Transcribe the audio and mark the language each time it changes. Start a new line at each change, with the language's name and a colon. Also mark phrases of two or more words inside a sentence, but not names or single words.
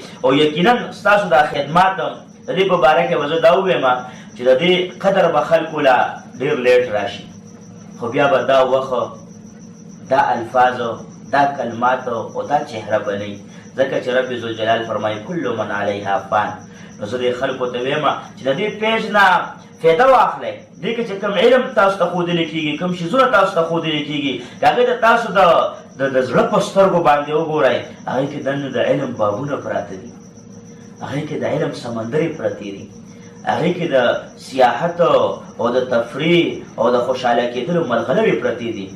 Pashto: او یقینا ستاسو دا خدمات د دې په باره کې به زه دا ووایم چې د دې قدر به خلکو له ډېر لیټ راشي، خو بیا به دا وخت، دا الفاظ، دا کلمات او دا چهره به نه، ځکه چې رب ذوالجلال فرمایي
Arabic: کل من علیها فان.
Pashto: نو زه دې خلکو ته وایم چې د دې پیج نه فایده واخلئ. دې کې چې کوم علم تاسو ته ښودلی کېږي، کوم شیزونه تاسو ته ښودلی کېږي، که هغې ته تاسو د زړه په سترګو باندې وګورئ، هغې کې دننه د علم بابونه پراته دي، هغې کې د علم سمندرې پرتې دي، هغې کې د سیاحت او د تفریح او د خوشحاله کېدلو ملغلرې پرتې دي.